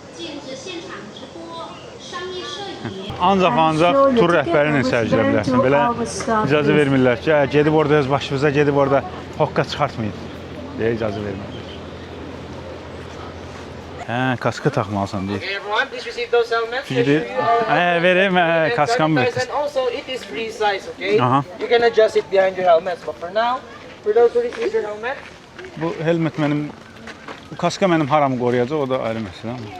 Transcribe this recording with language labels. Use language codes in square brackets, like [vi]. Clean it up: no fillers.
[zh] 禁止现场直播、商业摄影。 [az] Ancaq tur rəhbəri ilə sərgilə bilərsən. Belə icazə vermirlər ki, gedib orada öz başımıza, gedib orada hoqqa çıxartmayın deyə icazə vermirlər. Kaska taxmalısan deyir. [en] Okay, everyone, please receive those helmets. [az] Verim, kaskam bir. [en] And also, it is free size, okay? Aha. You can adjust it behind your helmets. But for now, for those who receive your helmet, [az] Bu helmet mənim, bu kaska mənim haramı qoruyacaq, o da ayrı məsələ.